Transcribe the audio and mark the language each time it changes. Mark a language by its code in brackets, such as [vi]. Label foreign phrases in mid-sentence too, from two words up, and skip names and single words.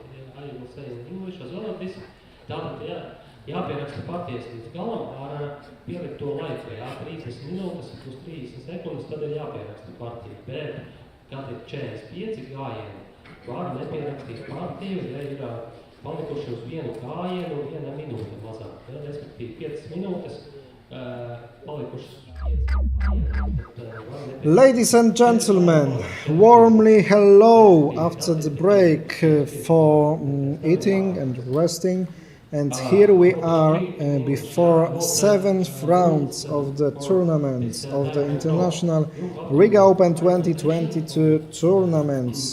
[en] I will say in English as well as this. [lv] Tātad jāpieraksta partijas līdz galam ar pielikto laiku, jā, 30 minūtes plus 30 sekundes, tad ir jāpieraksta partija. Bet, kad ir 45 gājieni, var nepierakstīt partiju, ja ir palikuši uz vienu gājienu un 1 minūte mazāk. Ja, respektīvi 5 minūtes palikušas. [en] Ladies and gentlemen, warmly hello after the break for eating and resting. And here we are before 7th round of the tournament of the International Riga Open 2022 tournaments.